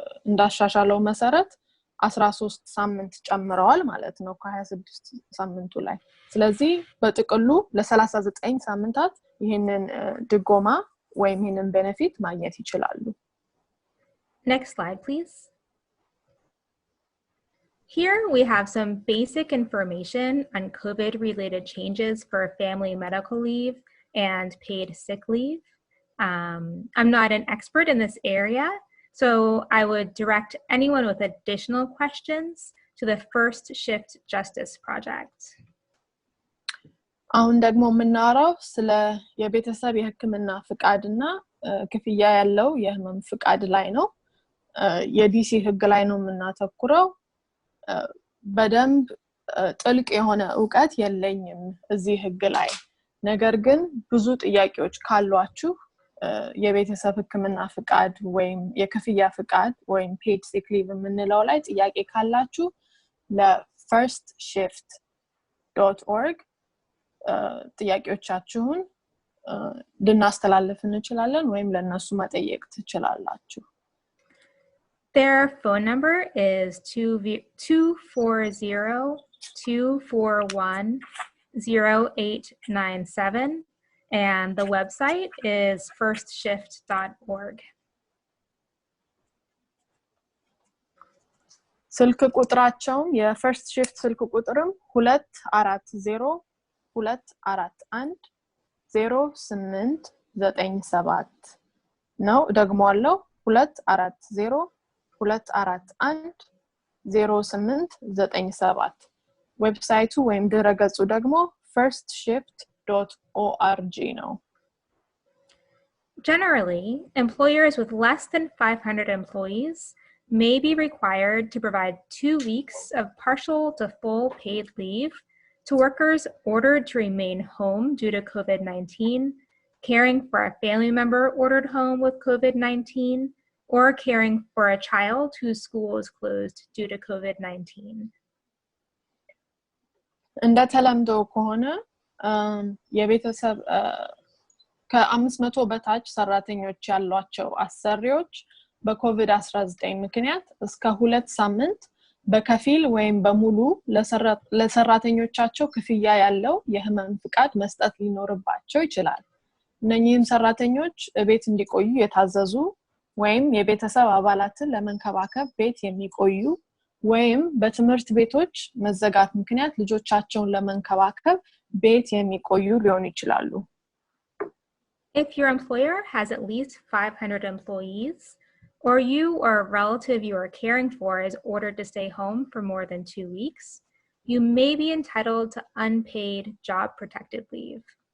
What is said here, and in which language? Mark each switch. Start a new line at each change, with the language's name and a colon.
Amharic: እንዳሻሻለው መሰረት 13 ሳምንት ጨምረዋል ማለት ነው ከ26 ሳምንቱ ላይ። ስለዚህ በጥቅሉ ለ39 ሳምንታት ይሄንን ድጎማ ወይም ይሄንን ቤኔፊት ማግኘት ይችላሉ።
English: Next slide, please. Here we have some basic information on COVID-related changes for family medical leave and paid sick leave. I'm not an expert in this area, so I would direct anyone with additional questions to the First Shift Justice Project.
Amharic: አሁን ደግሞ የምናወራው ስለ የቤተሰብ የሕክምና ፍቃድና ክፍያ ያለው የህመም ፍቃድ ላይ ነው። የዲሲ ህግ ላይ ነው የምናተኩረው። በደንብ ጥልቅ የሆነ ዕውቀት የለኝም እዚህ ህግ ላይ። ነገር ግን ብዙ ጥያቄዎች ካሏችሁ የቤተሰብ ሕክምና ፍቃድ ወይም የክፍያ ፍቃድ ወይም
English: paid sick leave
Amharic: የምንለው ላይ ጥያቄ ካላችሁ ለ firstshift.org ጥያቄዎቻችሁን ልናስተላልፍ እንችላለን ወይም ለነሱ መጠየቅ ትችላላችሁ።
English: Their phone number is 240-241-0897 and the website is firstshift.org.
Amharic: ስልክ ቁጥራቸውም የፈርስት ሺፍት ስልክ ቁጥርም 240-241-0897 ነው። ደግሞ አለው 240-241-0897 ዌብሳይቱ ወይም ድረገጹ ደግሞ firstshift.org ነው።
English: Generally, employers with less than 500 employees may be required to provide 2 weeks of partial to full paid leave to workers ordered to remain home due to COVID-19, caring for a family member ordered home with COVID-19, or caring for a child whose school is closed due to COVID-19.
Amharic: እንደተለምዶ ከሆነ የቤተሰብ ከ500 በታች ሰራተኞች ያሏቸው አሰሪዎች በኮቪድ-19 ምክንያት እስከ 2 ሳምንት በከፊል ወይም በሙሉ ለሰራተኞቻቸው ክፍያ ያለው የህመም ፍቃድ መስጠት ሊኖርባቸው ይችላል። እነኚህም ሰራተኞች ቤት እንዲቆዩ የታዘዙ ወይም የቤተሰብ አባላትን ለመንከባከብ ቤት የሚቆዩ ወይም በትምህርት ቤቶች መዘጋት ምክንያት ልጆቻቸውን ለመንከባከብ ቤት የሚቆዩ ሊሆኑ ይችላሉ።
English: If your employer has at least 500 employees, or you or a relative you are caring for is ordered to stay home for more than 2 weeks, you may be entitled to unpaid job protected leave.